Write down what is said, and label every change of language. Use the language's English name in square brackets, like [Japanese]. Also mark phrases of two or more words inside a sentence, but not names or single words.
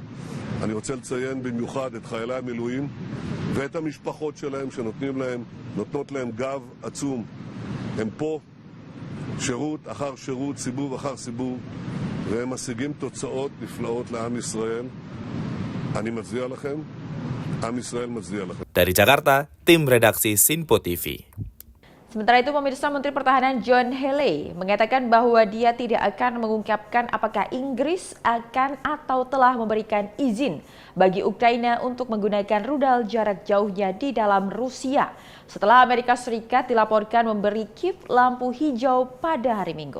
[Hebrew] אני רוצה לציין במיוחד את חיילי המילואים ואת המשפחות שלהם שנותנות להם גב עצום. הם פה שירות אחר שירות, סיבוב אחר סיבוב, והם משיגים תוצאות נפלאות לעם ישראל. אני מצדיע לכם, עם ישראל מצדיע לכם. [Indonesian] Dari Jakarta, tim redaksi Sinpo TV. Sementara itu, pemirsa, Menteri Pertahanan John Healey mengatakan bahwa dia tidak akan mengungkapkan apakah Inggris akan atau telah memberikan izin bagi Ukraina untuk menggunakan rudal jarak jauhnya di dalam Rusia setelah Amerika Serikat dilaporkan memberi Kiev lampu hijau pada hari Minggu.